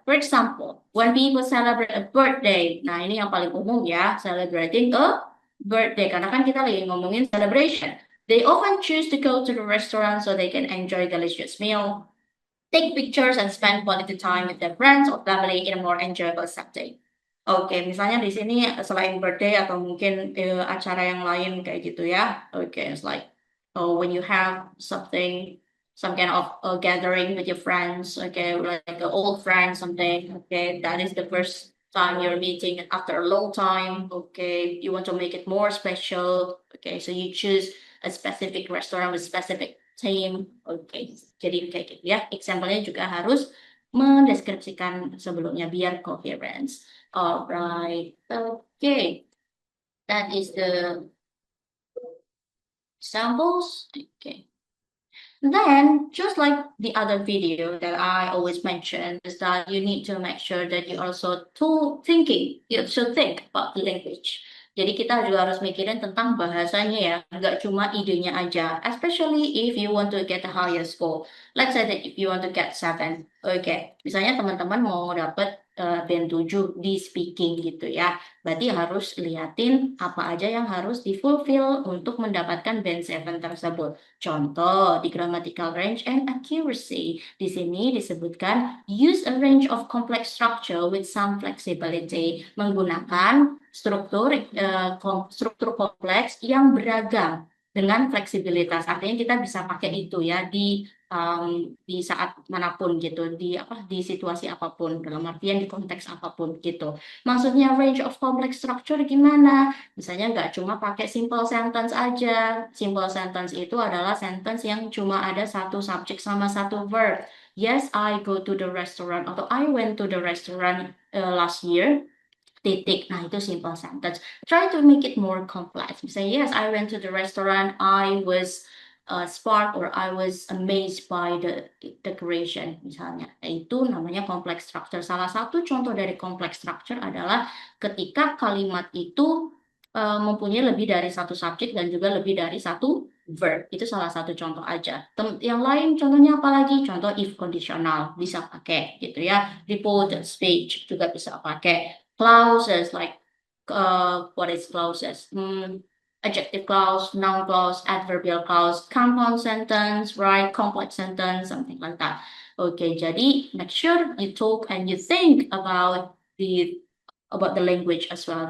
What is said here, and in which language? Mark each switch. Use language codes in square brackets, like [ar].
[en] For example, when people celebrate a birthday, [id] nah ini yang paling umum ya, [en] celebrating a birthday, [id] karena kan kita lagi ngomongin [en] celebration. They often choose to go to the restaurant so they can enjoy delicious meal, take pictures, and spend quality time with their friends or family in a more enjoyable setting. [id] Oke, misalnya di sini selain birthday atau mungkin acara yang lain kayak gitu ya. [en] Oke, it's like when you have something, some kind of gathering with your friends. Okay, like an old friend, something. Okay, that is the first time you're meeting after a long time. Okay, you want to make it more special. Okay, so you choose a specific restaurant with specific theme. [id] Okay, jadi kayak gitu ya. Example-nya juga harus mendeskripsikan sebelumnya biar coherence. [en] Alright, okay. That is the samples. Okay. Then, just like the other video that I always mention, is that you need to make sure that you also you should think about the language. [id] Jadi kita juga harus mikirin tentang bahasanya ya, nggak cuma idenya aja. [en] Especially if you want to get a higher score. Let's say that if you want to get 7. [id] Oke, misalnya teman-teman mau dapat band 7 di speaking gitu ya. Berarti harus liatin apa aja yang harus di-fulfill untuk mendapatkan band 7 tersebut. Contoh, di grammatical range and accuracy. Di sini disebutkan [en] use a range of complex structure with some flexibility. [id] Menggunakan struktur kompleks yang beragam dengan fleksibilitas. Artinya kita bisa pakai itu ya di saat manapun gitu, di situasi apapun, dalam artian di konteks apapun gitu. Maksudnya [en] range of complex structure [id] gimana? Misalnya nggak cuma pakai simple sentence aja. Simple sentence itu adalah sentence yang cuma ada satu subjek sama satu verb. [en] Yes, I go to the restaurant atau I went to the restaurant last year. Titik. [id] Nah, itu [en] simple sentence. Try to make it more complex. Misalnya, yes, I went to the restaurant. I was sparked or I was amazed by the decoration. [id] Misalnya, itu namanya complex structure. Salah satu contoh dari complex structure adalah ketika kalimat itu mempunyai lebih dari satu subjek dan juga lebih dari satu verb. Itu salah satu contoh aja. Yang lain contohnya apa lagi? Contoh if conditional bisa pakai gitu ya. Reported speech juga bisa pakai. [en] Clauses like what is clauses? Adjective clause, noun clause, adverbial clause, compound sentence, right? Complex sentence, something like that. Okay, [id] jadi [en] make sure you talk and you think about the language as well.